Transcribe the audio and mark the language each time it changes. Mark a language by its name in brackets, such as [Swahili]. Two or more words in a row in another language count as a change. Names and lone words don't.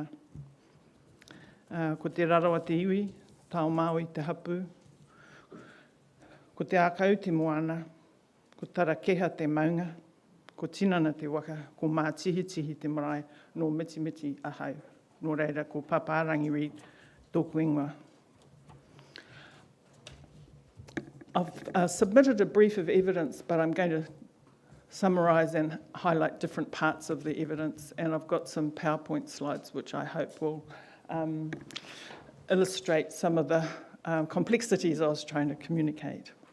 [Māori] Ko te rarawa te iwi, tau māui te hapu. Ko te ākau te moana, ko tara keha te maunga, ko tinana te waka, ko mā tihi te marae, no miti miti ahau. Nō reira, ko Pāpārangi Reid, tōku ingoa. [English] I've submitted a brief of evidence, but I'm going to summarise and highlight different parts of the evidence, and I've got some PowerPoint slides which I hope will illustrate some of the complexities I was trying to communicate.